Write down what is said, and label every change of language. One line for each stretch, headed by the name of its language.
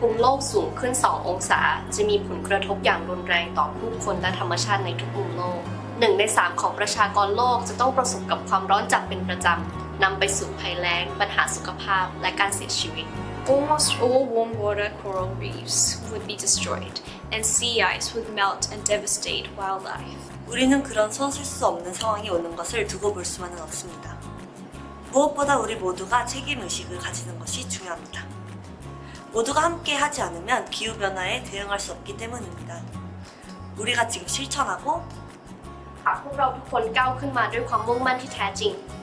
Thai: ภูมิโลกสูงขึ้น 2 องศาจะมีผลกระทบอย่างรุนแรงต่อผู้คนและธรรมชาติในทุกมุมโลก 1 ใน 3 ของประชากรโลกจะต้องประสบกับความร้อนจัดเป็นประจำนำไปสู่ภัยแล้งปัญหาสุขภาพและการเสียชีวิต
English: Almost all warm water coral reefs would be destroyed, and sea ice would melt and devastate wildlife.
Korean: 우리는 그런 손쓸 수 없는 상황이 오는 것을 두고 볼 수만은 없습니다. 무엇보다 우리 모두가 책임 의식을 가지는 것이 중요합니다. 모두가 함께 하지 않으면 기후변화에 대응할 수 없기 때문입니다. 우리가 지금 실천하고
Thai: พวกเราทุกคนก้าวขึ้นมาด้วยความมุ่งมั่นที่แท้จริง